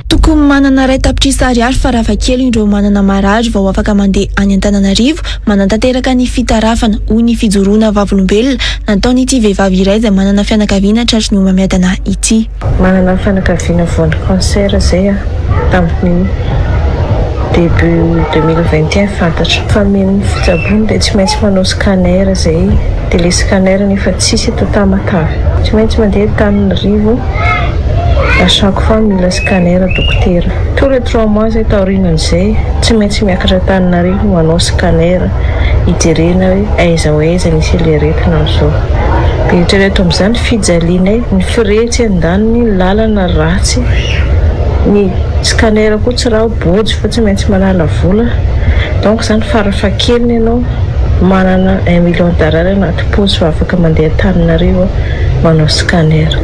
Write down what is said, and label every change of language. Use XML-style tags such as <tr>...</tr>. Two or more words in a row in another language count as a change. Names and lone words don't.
<mg>Tokony manana ray tapitrisa ariary farafakely indreo manana marary vao afaka mandeha any Antananarivo manantanteraka ny fitarafana hoy ny fijoroana vavolombelona nataon'ity vehivavy iray izay manana fianakaviana tratry ny homamiadana ity. Manana fianakaviana voan'ny cancer zay tamin'ny début 2021 fantatra fa meno fitsabony dia tsy maintsy manao scanner zay dia le scanner nefa tsisy eto Tamatavy tsy maintsy mandeha Antananarivo</mg> <fr>à chaque fois</fr> <mg>mila scanner</mg> <fr>docteur tous les 3 mois</fr> <mg>zay taorinan'izay tsy maintsy miakatra Antananarivo manao scanner hijerena hoe aiza ho aiza nisy le retina amin'izao. Dia eritrereto amin'izany fijaliana ny firetsy andaniny ny lalana ratsy ny scanner koa tsy raha bojy fa tsy maintsy manala vola donc zany farafahakeliny ianao manana 1 million d'ariary anaty pozy fa afaka mandeha Antananarivo manao scanner.</mg>